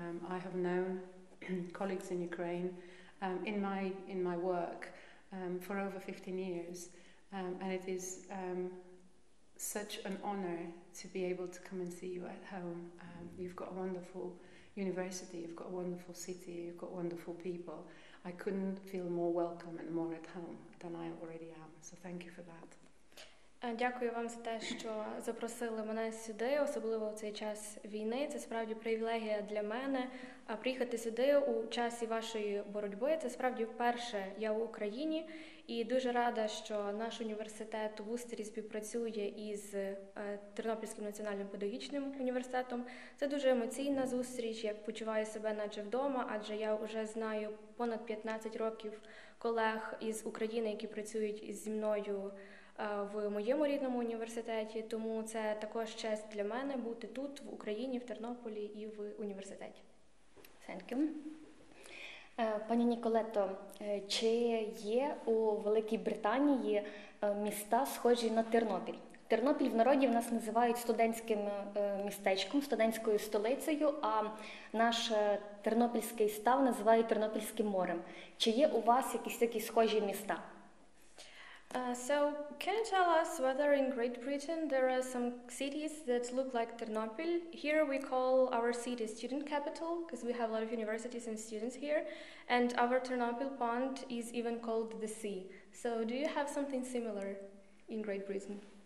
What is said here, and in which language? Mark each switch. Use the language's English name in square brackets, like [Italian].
[English] I have known colleagues in Ukraine in my work for over 15 years, and it is such an honor to be able to come and see you at home. You've got a wonderful university, you've got a wonderful city, you've got wonderful people. I couldn't feel more welcome and more at home than I already am, so thank you for that. [Ukrainian] Дякую вам за те, що запросили мене сюди, особливо в цей час війни. Це справді привілегія для мене приїхати сюди у часі вашої боротьби. Це справді вперше я в Україні і дуже рада, що наш університет у Вустері співпрацює із Тернопільським національним педагогічним університетом. Це дуже емоційна зустріч, я почуваю себе наче вдома, адже я вже знаю понад 15 років колег із України, які працюють зі мною в моєму рідному університеті, тому це також честь для мене бути тут, в Україні, в Тернополі і в університеті. [English] Thank you. [Ukrainian] Пані Ніколето, чи є у Великій Британії міста, схожі на Тернопіль? Тернопіль в народі в нас називають студентським містечком, студентською столицею, а наш Тернопільський став називають Тернопільським морем. Чи є у вас якісь такі схожі міста? [English] So, can you tell us whether in Great Britain there are some cities that look like Ternopil? Here we call our city student capital because we have a lot of universities and students here, and our Ternopil pond is even called the sea. So, do you have something similar in Great Britain?